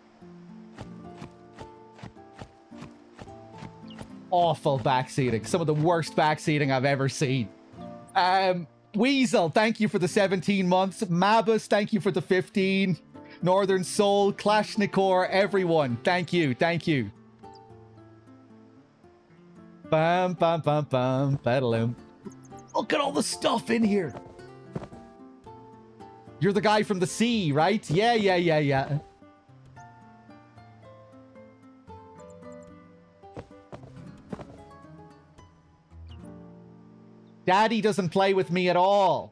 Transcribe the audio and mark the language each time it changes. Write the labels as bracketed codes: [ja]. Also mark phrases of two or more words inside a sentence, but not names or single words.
[en] Awful backseating. Some of the worst backseating I've ever seen. Weasel, thank you for the 17 months. Mabus, thank you for the 15. Northern Soul, Klashnikor, everyone. Thank you, thank you. Bam, bam, bam, bam, badaloom. Look at all the stuff in here. You're the guy from the sea, right? Yeah. Daddy doesn't play with me at all.